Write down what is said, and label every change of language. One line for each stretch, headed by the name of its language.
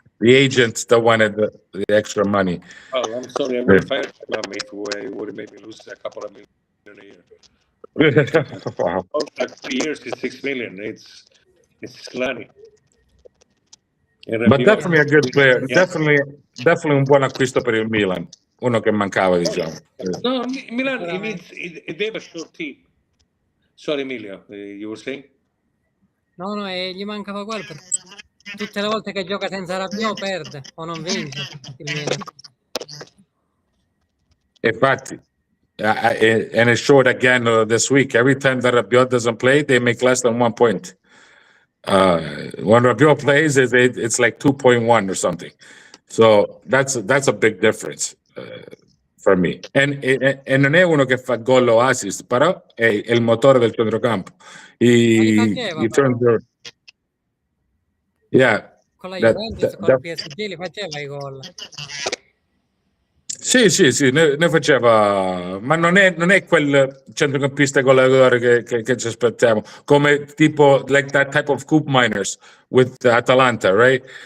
English: The agents that wanted the extra money. Oh, I'm sorry, I would have fired my mom if it would have made me lose a couple of million a year. Wow. Like 3 years is 6 million. It's slutty. But definitely a good player. Definitely
Italian: un buon acquisto per il Milan. Uno che mancava, diciamo.
English: No, Milan, they have a short team. Sorry, Emilio, you were saying?
Italian: No, gli mancava quello. Tutte le volte che gioca senza Rabiot perde o non vince il Milan. Infatti,
English: and it showed again this week. Every time that Rabiot doesn't play, they make less than 1 point. When Rabiot plays, it's like 2.1 or something. So that's a big difference for me.
Italian: E non è uno che fa gol o assist, però è il motore del centrocampo.
English: He turns the, yeah.
Italian: Con la Juventus, con il PSG li faceva i gol. Sì, ne faceva, ma non è quel centrocampista goleadore che ci aspettiamo, come tipo
English: like that type of Coop Miners with Atalanta, right?